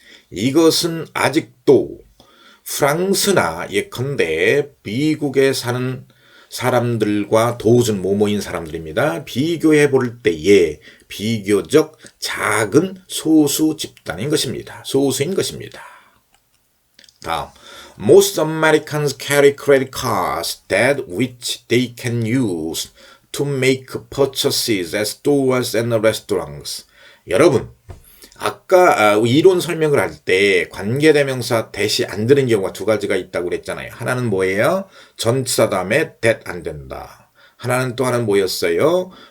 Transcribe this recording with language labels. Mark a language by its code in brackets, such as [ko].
[ko] 이것은 아직도 프랑스나 예컨대 미국에 사는 사람들과 도우준 모모인 사람들입니다. 비교해 볼 때에 비교적 작은 소수 집단인 것입니다. 소수인 것입니다. [en] 다음, most Americans carry credit cards that which they can use to make purchases at stores and restaurants. [ko] 여러분, 아까 이론 설명을 할 때 관계대명사 대시 안 되는 경우가 두 가지가 있다고 그랬잖아요. 하나는 뭐예요? 전치사 다음에 that 안 된다. 하나는 또 하나는 뭐였어요?